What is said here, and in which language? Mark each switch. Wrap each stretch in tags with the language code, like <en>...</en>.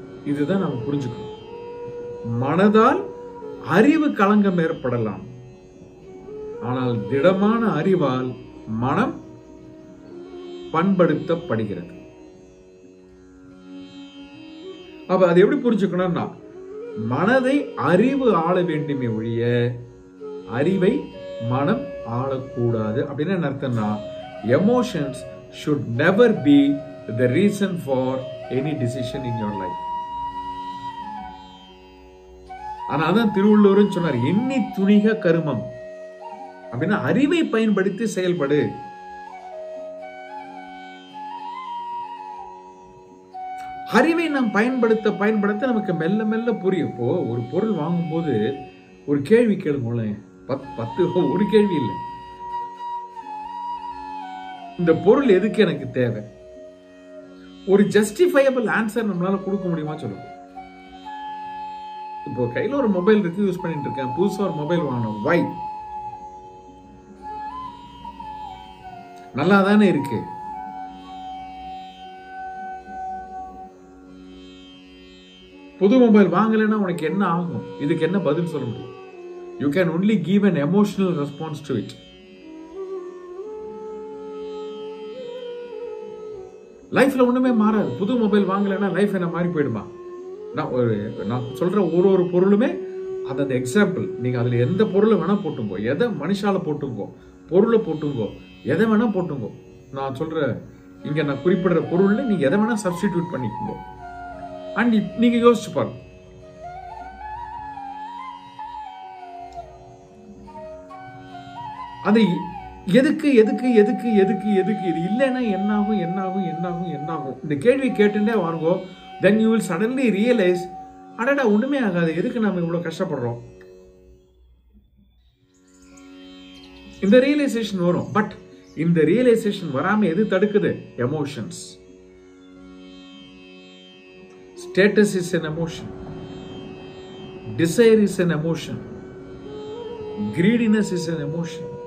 <ta>இதுதான் நம்ம புரிஞ்சுக்கணும். மனதால் அறிவு கலங்கம் ஏற்படலாம், ஆனால் திடமான அறிவால் மனம் பண்படுத்தப்படுகிறது. அப்ப அது எப்படி புரிஞ்சுக்கணும்னா, மனதை அறிவு ஆள வேண்டுமே ஒழிய அறிவை மனம் ஆளக்கூடாது.</ta> <en>அப்படின்னு என்ன அர்த்தம்னா, emotions should never be the reason for any decision in your life.</en> <ta>ஆனா அதான் திருவள்ளுவர் சொன்னார், எண்ணி துணிக கருமம். அப்படின்னா அறிவை பயன்படுத்தி செயல்படு. அறிவை நாம் பயன்படுத்த நமக்கு மெல்ல மெல்ல புரியும். இப்போ ஒரு பொருள் வாங்கும் போது ஒரு கேள்வி கேளுங்களேன், 10 ஒரு கேள்வி இல்லை. இந்த பொருள் எதுக்கு எனக்கு தேவை? ஒரு ஜஸ்டிஃபையபிள் ஆன்சர் நம்மளால கொடுக்க முடியுமா சொல்லுங்க. இப்போ கையில ஒரு மொபைல் இருக்கு, யூஸ் பண்ணிட்டு இருக்கேன், புதுசா ஒரு மொபைல் வாங்கணும். வை? நல்லா தானே இருக்கு. புது மொபைல் வாங்கலைன்னா உனக்கு என்ன ஆகும்? இதுக்கு என்ன பதில் சொல்ல முடியும்?</ta> <en>You can only give an emotional response to it.</en> <ta>லைஃப்ல ஒண்ணுமே மாறாது. புது மொபைல் வாங்கலைன்னா லைஃப் என்ன மாறி போயிடுமா? நான் சொல்ற ஒரு பொருளுமே அந்த எக்ஸாம்பிள். நீங்க அதுல எந்த பொருளை வேணா போட்டுங்கோ, எதை மனுஷால போட்டுங்கோ, பொருளை போட்டுங்கோ, எதை வேணா போட்டுங்கோ. நான் சொல்ற இங்க நான் குறிப்பிடுற பொருள்ல நீங்க எதை வேணா சப்ஸ்டிடியூட் பண்ணிக்கோங்க. அண்ட் நீங்க யோசிச்சு பாருங்க, அது எதுக்கு எதுக்கு எதுக்கு எதுக்கு எதுக்கு இது இல்லைன்னா என்னாகும் என்னாகும் என்னாகும் என்னாகும் இந்த கேள்வி கேட்டுட்டே வாருங்கோ.</ta> <en>then you will suddenly realise,</en> <ta>அடடா ஒண்ணுமே ஆகாது, எதுக்கு நம்ம இவ்வளவு கஷ்டப்படுறோம், இந்த ரியலைசேஷன் வரும். பட் இந்த ரியலைசேஷன் வராம எது தடுக்குது? Emotions.</ta> <en>Status is an emotion, desire is an emotion, greediness is an emotion.</en>